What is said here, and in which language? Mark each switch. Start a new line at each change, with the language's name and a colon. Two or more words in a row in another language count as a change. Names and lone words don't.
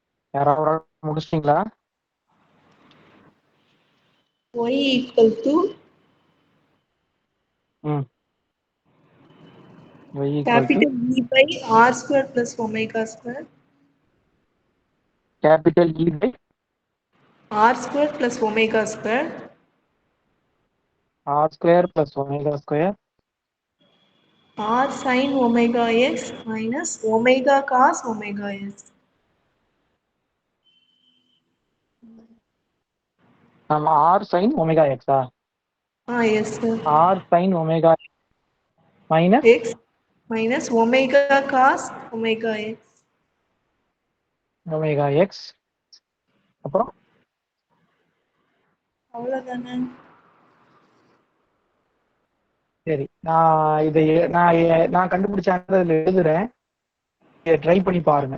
Tamil: யாராவது முடிச்சிட்டீங்களா?
English: y equal to y equal to capital E by r square plus omega square. capital E by R square plus omega square. r square plus omega square R sin omega x minus omega cos omega x. நம்ம r sin omega x Yes sir. r sin omega minus X minus omega cos omega x. omega x அப்புறம்
Tamil: அவ்வளவுதானே. சரி, நான் கண்டுபிடிச்ச ஆன்சர் இதுல எழுதுறேன், ட்ரை பண்ணி பாருங்க.